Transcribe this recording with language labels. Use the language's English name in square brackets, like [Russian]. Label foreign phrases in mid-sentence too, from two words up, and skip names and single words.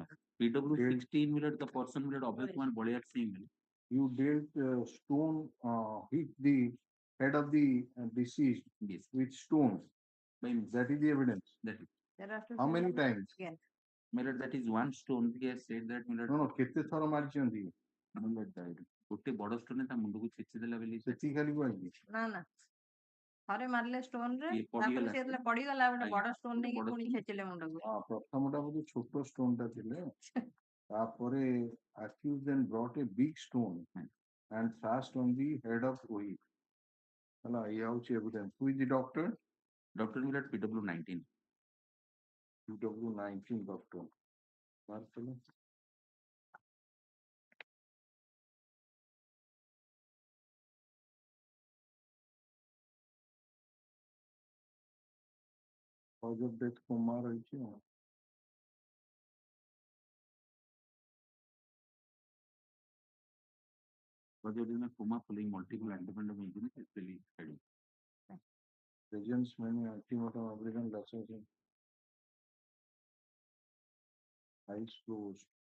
[English] PW 16 the person Abhay Kumar Baliar Singh. You dealt stone hit the head of the deceased with stones. That is the evidence. That is. How many times? Again. That is one stone. He has said that. No, [Odia] କେତେ ଥର ମାରିଛନ୍ତି? ଗୋଟେ ବଡ stone ତା ମୁଣ୍ଡକୁ ଛେଚି ଦେଲା ବୋଲି ସେତିକି ଖାଲି କହିଲି। ନା ନା ଥରେ ମାରିଲେ stone ରେ ତାପରେ ସେ ଯେତେବେଳେ ପଡିଗଲା ଗୋଟେ ବଡ stone ନେଇକି ପୁଣି ଛେଚିଲେ ମୁଣ୍ଡକୁ। ହଁ ପ୍ରଥମଟା ବୋଧେ ଛୋଟ stone ଟା ଥିଲେ ତାପରେ [English] accused then brought a big stone and thrust on the head of Rohit. [Odia] ହେଲା ଇଏ ହଉଛି evidence. [English] Who is the doctor? Doctor PW 19. PW 19 doctor. Marcelo. Cause of death coma [Odia] ରହିଛି ଆଉ। [English] Cause of death coma following multiple independent injuries is really heavy. Presents many antemortem aberrant lacerations. Eyes closed.